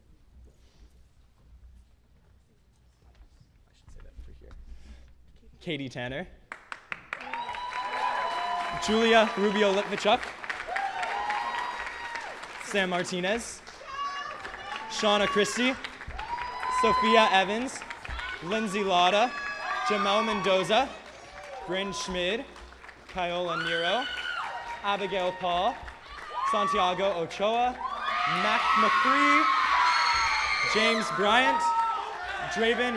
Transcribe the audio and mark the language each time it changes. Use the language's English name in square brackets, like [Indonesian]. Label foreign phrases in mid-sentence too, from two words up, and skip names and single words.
[English] I should say that through here. Katie Tanner. Julia Rubio Litvichuk. Sam Martinez. Shauna Christie. Sophia Evans. Lindsay Lauda. Jamel Mendoza. Bryn Schmid. Kyola Nero. Abigail Paul, Santiago Ochoa, Mac McCree, James Bryant, Draven